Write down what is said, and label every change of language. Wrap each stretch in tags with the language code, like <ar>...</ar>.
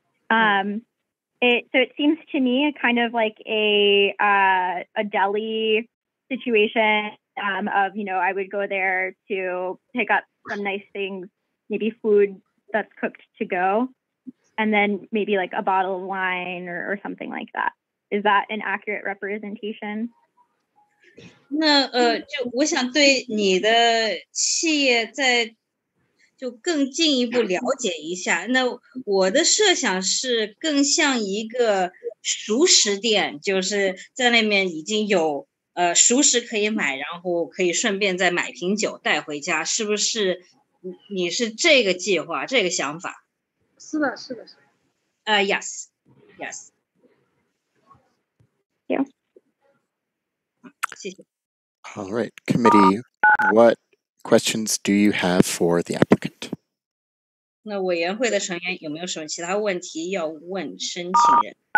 <en>It seems to me kind of like a deli situation of, I would go there to pick up some nice things, maybe food that's cooked to go, and then maybe like a bottle of wine or something like that. Is that an accurate representation?</en> <zh>那就我想对你的企业就更进一步了解一下。那我的设想是更像一个熟食店，就是在那边已经有熟食可以买，然后可以顺便再买瓶酒带回家，是不是？你是这个计划，这个想法？是的，是的。</zh> <en>Yes. Yeah.</en> <zh>谢谢。</zh> <en>All right. Committee, what questions do you have for the applicant?</en> <zh>那委员会的成员有没有什么其他问题要问申请人？</zh>